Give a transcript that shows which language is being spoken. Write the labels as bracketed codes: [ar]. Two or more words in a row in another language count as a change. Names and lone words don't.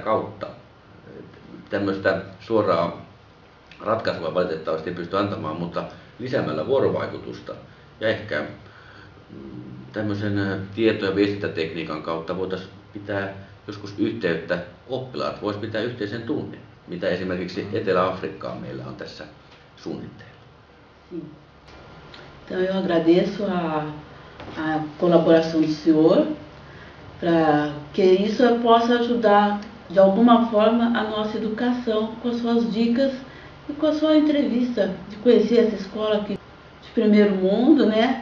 [fi] kautta tämmöistä suoraa ratkaisua valitettavasti ei pysty antamaan, mutta lisäämällä vuorovaikutusta ja ehkä tämmöisen tieto- ja viestintätekniikan kautta voitaisiin pitää joskus yhteyttä, oppilaat voisi pitää yhteisen tunnin, mitä esimerkiksi Etelä-Afrikkaan meillä on tässä suunnitteilla. [pt] Então eu agradeço a colaboração do senhor para que isso possa ajudar de alguma forma a nossa educação com as suas dicas e com a sua entrevista, de conhecer essa escola aqui de primeiro mundo, né?